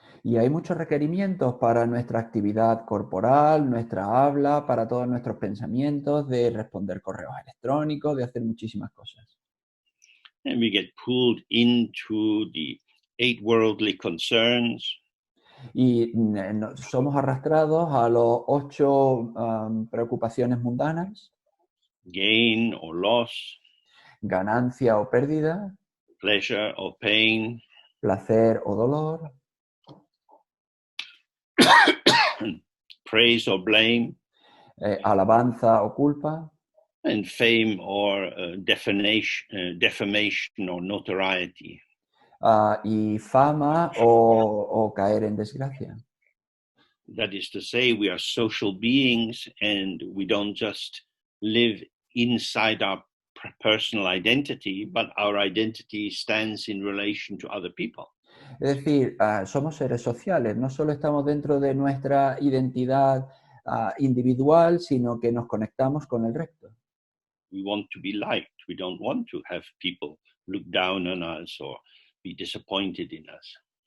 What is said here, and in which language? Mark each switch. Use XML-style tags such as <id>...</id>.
<es>Y hay muchos requerimientos para nuestra actividad corporal, nuestra habla, para todos nuestros pensamientos, de responder correos electrónicos, de hacer muchísimas cosas.</es> <en>And we get pulled into the 8 worldly concerns.</en> <es>Y somos arrastrados a los 8 preocupaciones mundanas.</es> <en>Gain or loss.</en> <es>Ganancia o pérdida.</es> <en>Pleasure or pain.</en> <es>Placer o dolor.</es> <en>Praise or blame.</en> <es>Alabanza o culpa.</es> <en>And fame or defamation or notoriety.</en> <es>Y fama o caer en desgracia.</es> <en>That is to say, we are social beings and we don't just live inside our personal identity, but our identity stands in relation to other people.</en> <es>Es decir, somos seres sociales, no solo estamos dentro de nuestra identidad individual, sino que nos conectamos con el resto.</es> <en>We want to be liked. We don't want to have people look down on us or be disappointed in us.</en>